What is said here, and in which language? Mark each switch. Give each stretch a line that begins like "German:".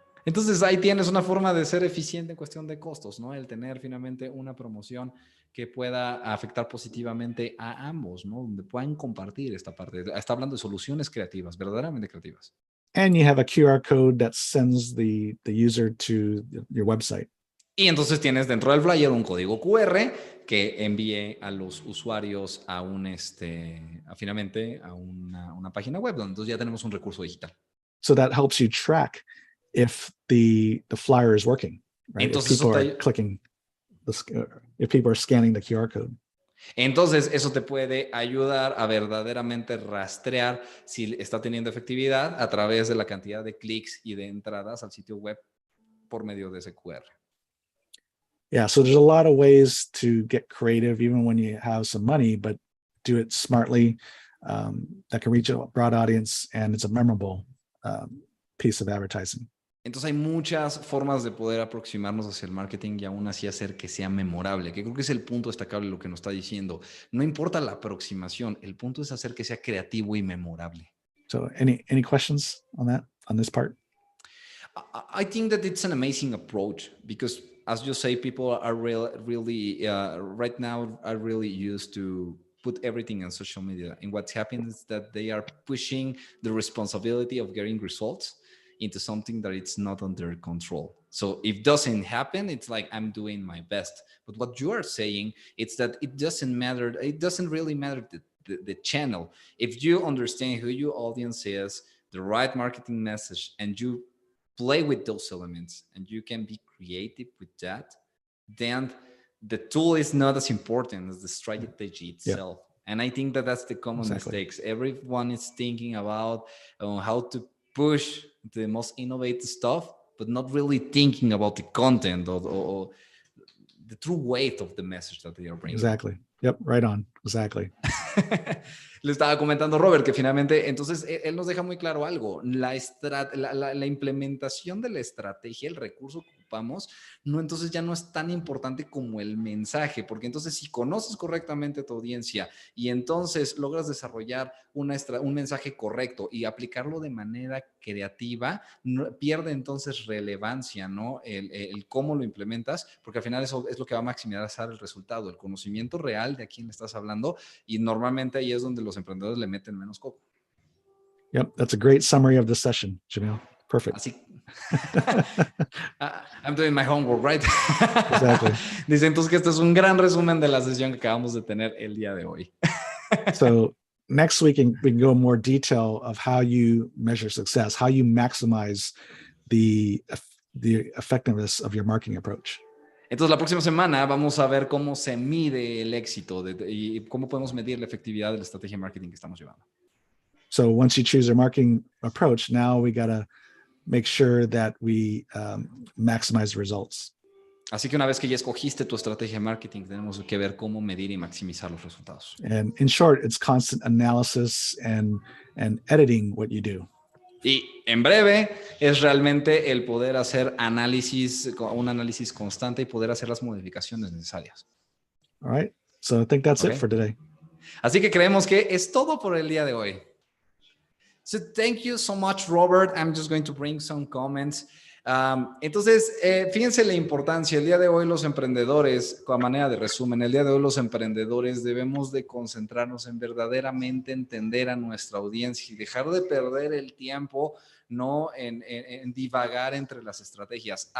Spanish: Entonces ahí tienes una forma de ser eficiente en cuestión de costos, ¿no? El tener finalmente una promoción que pueda afectar positivamente a ambos, ¿no? Donde puedan compartir esta parte. Está hablando de soluciones creativas, verdaderamente creativas.
English: And you have a QR code that sends the user to your website.
Spanish: Y entonces tienes dentro del flyer un código QR que envíe a los usuarios a finalmente a una página web, donde entonces ya tenemos un recurso digital.
English: So that helps you track if the flyer is working, right?
Spanish: Entonces,
English: if people are clicking if people are scanning the QR code.
Spanish: Entonces, eso te puede ayudar a verdaderamente rastrear si está teniendo efectividad a través de la cantidad de clics y de entradas al sitio web por medio de ese QR.
English: Yeah, so there's a lot of ways to get creative, even when you have some money, but do it smartly. That can reach a broad audience, and it's a memorable piece of advertising.
Spanish: Entonces hay muchas formas de poder aproximarnos hacia el marketing y aún así hacer que sea memorable, que creo que es el punto destacable de lo que nos está diciendo. No importa la aproximación, el punto es hacer que sea creativo y memorable.
English: So any questions on that, on this part? I think that it's an amazing approach because, as you say, people are really right now are really used to put everything on social media. And what's happened is that they are pushing the responsibility of getting results into something that it's not under control. So if it doesn't happen, it's like I'm doing my best. But what you are saying, it's that it doesn't matter. It doesn't really matter the channel. If you understand who your audience is, the right marketing message, and you play with those elements and you can be creative with that, then the tool is not as important as the strategy itself. Yeah. And I think that that's the common mistakes. Everyone is thinking about how to push the most innovative stuff, but not really thinking about the content or the true weight of the message that they are bringing. Exactly. Yep, right on. Exactly.
Spanish: Le estaba comentando Robert que finalmente, entonces él nos deja muy claro algo, la implementación de la estrategia, el recurso que ocupamos, no, entonces ya no es tan importante como el mensaje, porque entonces si conoces correctamente a tu audiencia y entonces logras desarrollar un mensaje correcto y aplicarlo de manera creativa, pierde entonces relevancia, ¿no? El cómo lo implementas, porque al final eso es lo que va a maximizar el resultado, el conocimiento real de a quién le estás hablando, y normalmente ahí es donde los emprendedores le meten menos coco.
English: Yep, that's a great summary of the session, Jamil. Perfect.
Spanish: Así.
English: I'm doing my homework, right? Exactly.
Spanish: Dice entonces que este es un gran resumen de la sesión que acabamos de tener el día de hoy.
English: So next week we can go in more detail of how you measure success, how you maximize the effectiveness of your marketing approach.
Spanish: Entonces, la próxima semana vamos a ver cómo se mide el éxito y cómo podemos medir la efectividad de la estrategia de marketing que estamos llevando.
English: So once you choose your marketing approach, now we got to make sure that we maximize the results.
Spanish: Así que una vez que ya escogiste tu estrategia de marketing, tenemos que ver cómo medir y maximizar los resultados.
English: And in short, it's constant analysis and editing what you do.
Spanish: Y en breve es realmente el poder hacer un análisis constante y poder hacer las modificaciones necesarias.
English: All right. So I think that's it for today.
Spanish: Así que creemos que es todo por el día de hoy.
English: So thank you so much, Robert. I'm just going to bring some comments.
Spanish: Entonces, fíjense la importancia. El día de hoy los emprendedores, a manera de resumen, el día de hoy los emprendedores debemos de concentrarnos en verdaderamente entender a nuestra audiencia y dejar de perder el tiempo, no en divagar entre las estrategias.